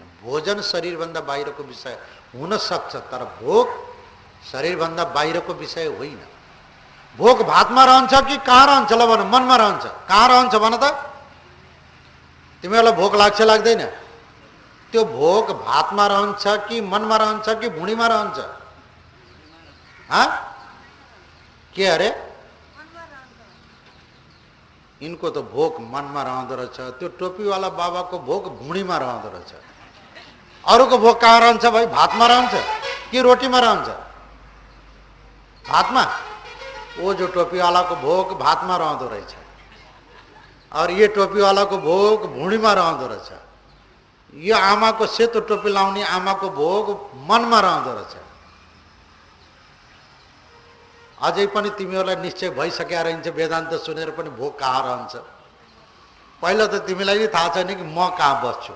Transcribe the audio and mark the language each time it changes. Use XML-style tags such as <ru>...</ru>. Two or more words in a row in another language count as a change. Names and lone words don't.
<ne>भोजन शरीरभन्दा बाहिरको विषय हुन सक्छ, तर भोक शरीरभन्दा बाहिरको विषय होइन। भोक भातमा रहन्छ कि कहाँ रहन्छ? ल भन, मनमा रहन्छ। कहाँ रहन्छ भन त? तिमीहरूलाई भोक लाग्छ लाग्दैन? त्यो भोक भातमा रहन्छ कि मनमा रहन्छ कि भुँडीमा रहन्छ? के अरे?</ne> <hi>इनको तो</hi> <ne>भोक मनमा रहँदो रहेछ, त्यो टोपीवाला बाबाको भोक भुँडीमा रहँदो रहेछ। अरूको भोक कहाँ रहन्छ भाइ? भातमा रहन्छ कि रोटीमा रहन्छ? भातमा।</ne> <hi>वो जो टोपीवाला को</hi> <ne>भोक भातमा रहँदो रहेछ</ne> <hi>और ये टोपीवाला को</hi> <ne>भोक भुँडीमा रहँदो रहेछ। यो आमाको सेतो टोपी लाउने आमाको भोग मनमा रहँदो रहेछ। अझै पनि तिमीहरूलाई निश्चय भइसकेको रहन्छ वेदान्त सुनेर पनि भोग कहाँ रहन्छ। पहिला त तिमीलाई थाहा छैन कि म कहाँ बस्छु।</ne>